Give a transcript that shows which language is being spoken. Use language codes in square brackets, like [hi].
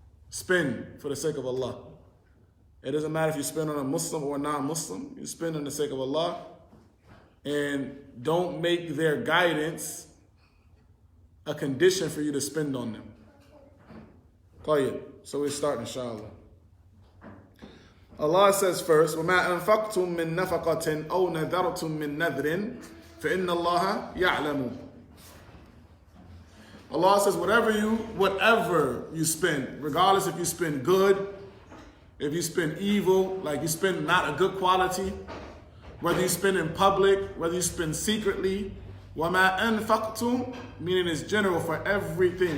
[en] Spend for the sake of Allah. It doesn't matter if you spend on a Muslim or a non-Muslim. You spend on the sake of Allah. And don't make their guidance a condition for you to spend on them. So we start, inshallah. Allah says first, [ar] وَمَا أَنفَقْتُم مِّن نَفَقَةٍ أَوْ نَذَرْتُم مِّن نَذْرٍ فَإِنَّ اللَّهَ يَعْلَمُ. [en] Allah says, whatever you spend, regardless if you spend good, if you spend evil, like you spend not a good quality, whether you spend in public, whether you spend secretly, [ar] وَمَا أَنفَقْتُم, [en] meaning it's general for everything.